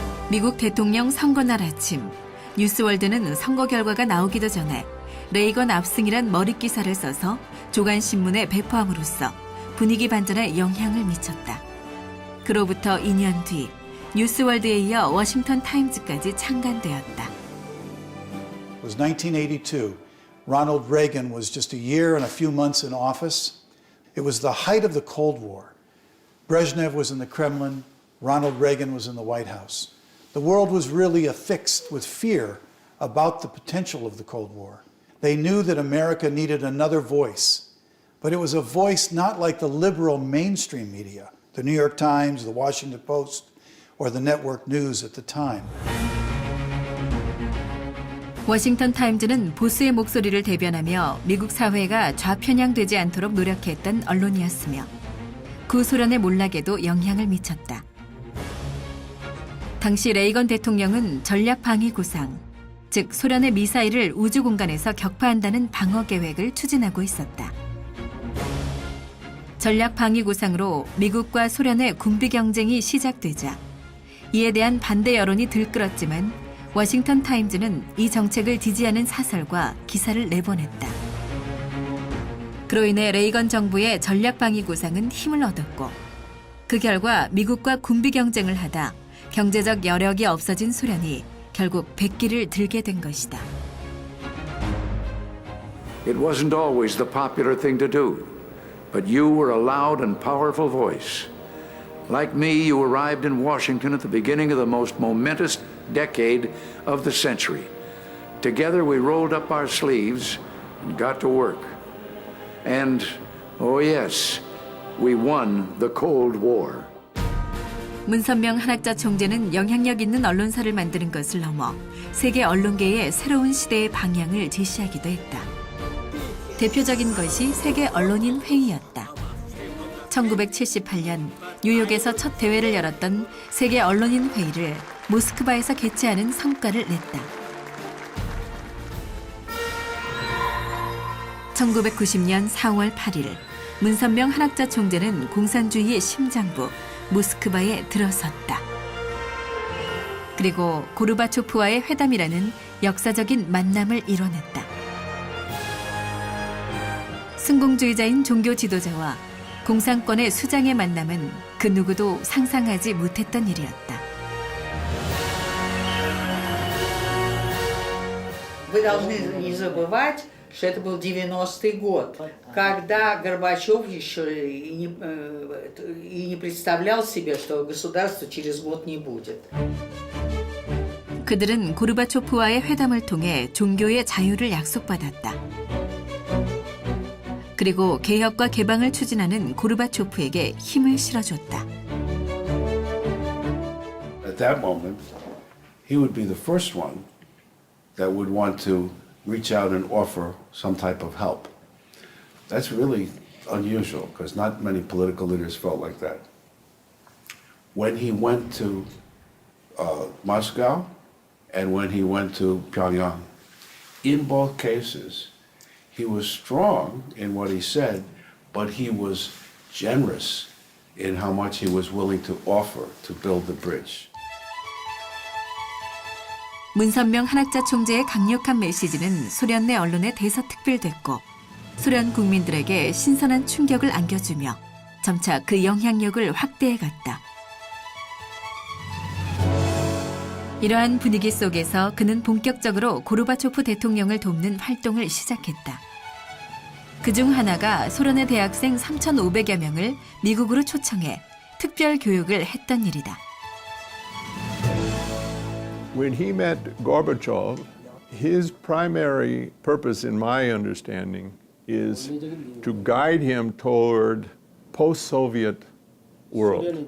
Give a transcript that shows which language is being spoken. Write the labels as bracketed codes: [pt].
[ko] 미국 대통령 선거날 아침, 뉴스월드는 선거 결과가 나오기도 전에 레이건 압승이란 머릿 기사를 써서 조간신문에 배포함으로써 분위기 반전에 영향을 미쳤다. 그로부터 2년 뒤 뉴스월드에 이어 워싱턴 타임즈까지 창간되었다. [en] It was 1982. Ronald Reagan was just a year and a few months in office. It was the height of the Cold War. Brezhnev was in the Kremlin. Ronald Reagan was in the White House. The world was really affixed with fear about the potential of the Cold War. They knew that America needed another voice, but it was a voice not like the liberal mainstream media, the New York Times, the Washington Post, or the network news at the time. [ko] 워싱턴 타임즈는 보수의 목소리를 대변하며 미국 사회가 좌편향되지 않도록 노력했던 언론이었으며 구소련의 몰락에도 영향을 미쳤다. 당시 레이건 대통령은 전략방위구상, 즉 소련의 미사일을 우주 공간에서 격파한다는 방어 계획을 추진하고 있었다. 전략방위구상으로 미국과 소련의 군비 경쟁이 시작되자 이에 대한 반대 여론이 들끓었지만 워싱턴 타임즈는 이 정책을 지지하는 사설과 기사를 내보냈다. 그로 인해 레이건 정부의 전략방위구상은 힘을 얻었고 그 결과 미국과 군비 경쟁을 하다 경제적 여력이 없어진 소련이 결국 백기를 들게 된 것이다. [en] It wasn't always the popular thing to do, but you were a loud and powerful voice. Like me, you arrived in Washington at the beginning of the most momentous decade of the century. Together we rolled up our sleeves and got to work. And, oh yes, we won the Cold War. [ko] 문선명 한학자 총재는 영향력 있는 언론사를 만드는 것을 넘어 세계 언론계의 새로운 시대의 방향을 제시하기도 했다. 대표적인 것이 세계 언론인 회의였다. 1978년 뉴욕에서 첫 대회를 열었던 세계 언론인 회의를 모스크바에서 개최하는 성과를 냈다. 1990년 4월 8일 문선명 한학자 총재는 공산주의의 심장부 모스크바에 들어섰다. 그리고 고르바초프와의 회담이라는 역사적인 만남을 이뤄냈다. 승공주의자인 종교 지도자와 공산권의 수장의 만남은 그 누구도 상상하지 못했던 일이었다. [ru] Вы должны не забывать, что это был 90-й год, когда Горбачев еще и не представлял себе, что государства через год не будет. [ko] 그들은 고르바초프와의 회담을 통해 종교의 자유를 약속받았다. 그리고 개혁과 개방을 추진하는 고르바초프에게 힘을 실어줬다. [en] At that moment, he would be the first one that would want to reach out and offer some type of help. That's really unusual because not many political leaders felt like that. When he went to Moscow and when he went to Pyongyang, in both cases, he was strong in what he said, but he was generous in how much he was willing to offer to build the bridge. [ko] 문선명 한학자 총재의 강력한 메시지는 소련 내 언론에 대서특필됐고 소련 국민들에게 신선한 충격을 안겨주며 점차 그 영향력을 확대해갔다. 이러한 분위기 속에서 그는 본격적으로 고르바초프 대통령을 돕는 활동을 시작했다. 그중 하나가 소련의 대학생 3,500여 명을 미국으로 초청해 특별 교육을 했던 일이다. [en] When he met Gorbachev, his primary purpose, in my understanding, is to guide him toward post-Soviet world.